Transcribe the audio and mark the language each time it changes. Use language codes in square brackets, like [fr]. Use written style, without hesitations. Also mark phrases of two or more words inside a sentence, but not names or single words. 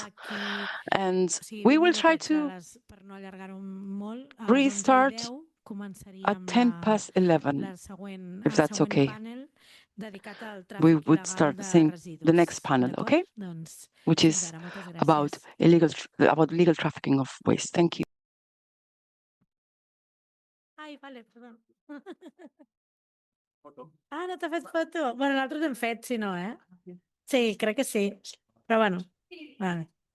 [en] And we will try to restart at 11:10, if that's okay. We would start the next panel, okay? Which is about legal trafficking of waste. Thank you. [ca] Ai, vale, perdó. Ah, no t'ha fet foto? Bueno, nosaltres hem fet, si no, eh? Sí, crec que sí. Però bueno, vale.